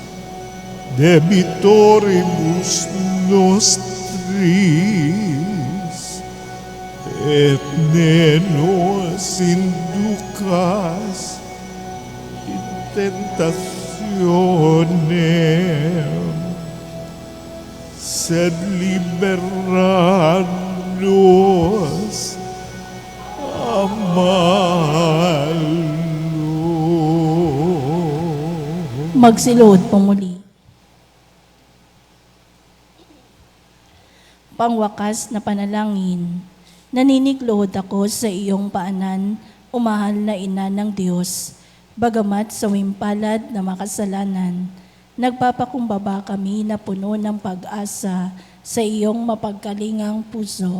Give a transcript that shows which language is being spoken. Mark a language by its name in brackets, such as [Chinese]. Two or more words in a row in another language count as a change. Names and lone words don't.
[Latin] debitoribus nostris, et ne nos inducas in tentationem, sed libera nos a malo. [Filipino] Magsiluhod po muli. Pangwakas na panalangin, naninigluhod ako sa iyong paanan, umahal na ina ng Diyos. Bagamat sa wimpalad na makasalanan, nagpapakumbaba kami na puno ng pag-asa sa iyong mapagkalingang puso.